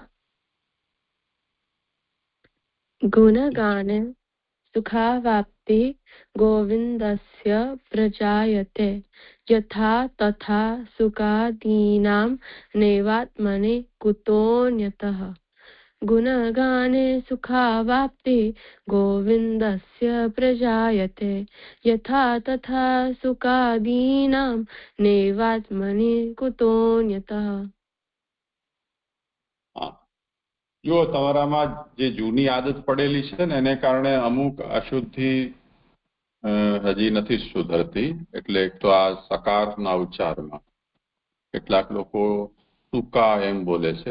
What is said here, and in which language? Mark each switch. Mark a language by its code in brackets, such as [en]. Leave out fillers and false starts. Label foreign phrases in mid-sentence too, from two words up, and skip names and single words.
[sa] गुणगाने सुखावाप्तिः गोविन्दस्य प्रजायते यथा तथा सुखादीनां नैवात्मनि कुतोऽन्यतः गुणगाने सुखावाप्तिः गोविन्दस्य प्रजायते यथा तथा सुखादीनां नैवात्मनि कुतोऽन्यतः [gu] જો તમારામાં જે જૂની આદત પડેલી છે ને એને કારણે અમુક અશુદ્ધિ હજી નથી સુધરતી. એટલે એક તો આ સકારના ઉચ્ચારમાં કેટલાક લોકો ટૂંકા એમ બોલે છે.